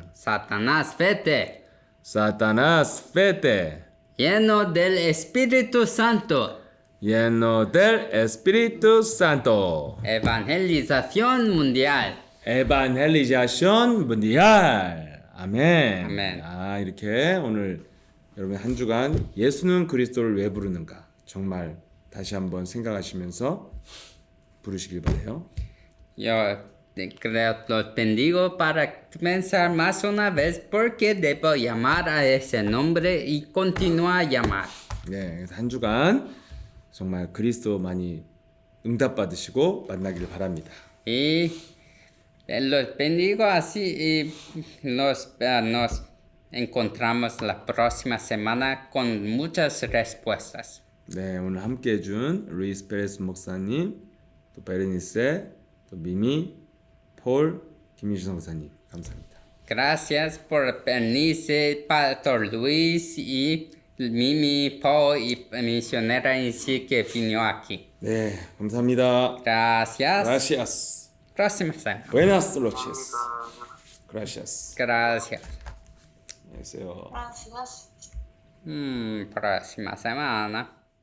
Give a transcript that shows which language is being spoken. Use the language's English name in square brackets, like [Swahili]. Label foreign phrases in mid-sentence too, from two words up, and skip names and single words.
[Spanish] Satanás, vete. Satanás, vete. Lleno del Espíritu Santo. Lleno del Espíritu Santo. Evangelización mundial. Evangelización mundial. [Korean] 아멘. 아멘. 이렇게 오늘 여러분 한 주간 예수는 그리스도를 왜 부르는가 정말 다시 한번 생각하시면서 부르시길 바래요. [Spanish] Yo los bendigo para pensar más una vez por qué debo llamar a ese nombre y continuar a llamar. [Korean] 네, 그래서 한 주간 정말 그리스도 많이 응답받으시고 만나기를 바랍니다. [Spanish] Y los bendigo así y nos encontramos la próxima semana con muchas respuestas. [Korean] 네, 오늘 함께 해준 루이스 페레스 목사님 또 베르니세, 또 미미, 폴, 김유성 목사님 감사합니다. [Spanish] Gracias por Bernice, Pastor Luis y Mimi, Paul y misionera en sí que vino aquí. [Korean] 네, 감사합니다. [Spanish] Gracias. Gracias. Próxima semana. Buenas noches. Gracias. Gracias. [Korean] 안녕하세요. [Spanish] Gracias. Próxima semana.